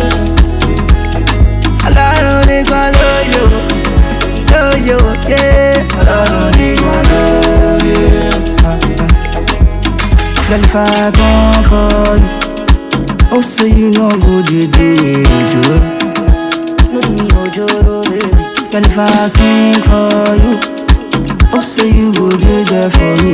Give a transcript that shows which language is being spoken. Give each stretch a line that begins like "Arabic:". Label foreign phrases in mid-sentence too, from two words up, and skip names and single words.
Yoruba: Ọlọ́run nìkan ló yẹ o. Ọlọ́run nìkan ló yẹ.
Nigerian Pidgin: Girl, if I come for you, oh say you no go dey do me ojoro. No do me ojoro, baby. Girl, if I sing for you, oh say you go dey there for me.